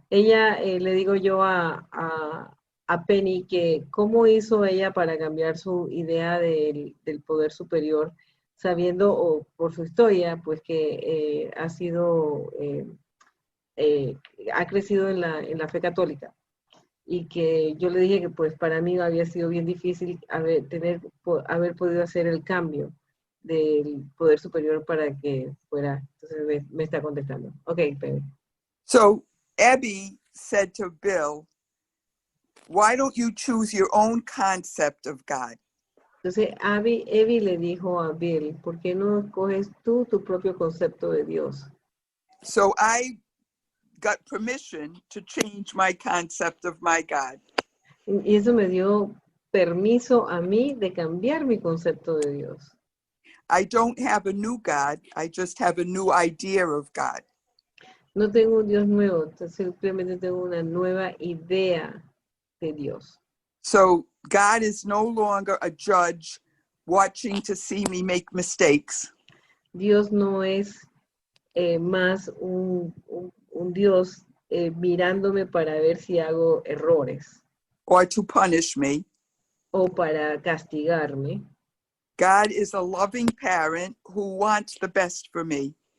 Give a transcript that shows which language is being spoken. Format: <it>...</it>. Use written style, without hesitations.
<es>Ella, le digo yo a Penny que cómo hizo ella para cambiar su idea del poder superior, sabiendo o por su historia, pues que ha sido, ha crecido en la fe católica. Y que yo le dije que pues para mí había sido bien difícil haber podido hacer el cambio del poder superior para que fuera. Entonces me está contestando. Ok, Penny.</es> <en>So Abby said to Bill, why don't you choose your own concept of God?</en> <es>Entonces Abby le dijo a Bill, ¿por qué no escoges tú tu propio concepto de Dios?</es> <en>So I got permission to change my concept of my God.</en> <es>Y eso me dio permiso a mí de cambiar mi concepto de Dios.</es> <en>I don't have a new God. I just have a new idea of God.</en> <es>No tengo un Dios nuevo, simplemente tengo una nueva idea de Dios.</es> <en>So God is no longer a judge watching to see me make mistakes.</en> <es>Dios no es más un Dios mirándome para ver si hago errores</es> <en>Or to punish me.</en> <es>o para castigarme.</es> <en>God is a loving parent who wants the best for me.</en>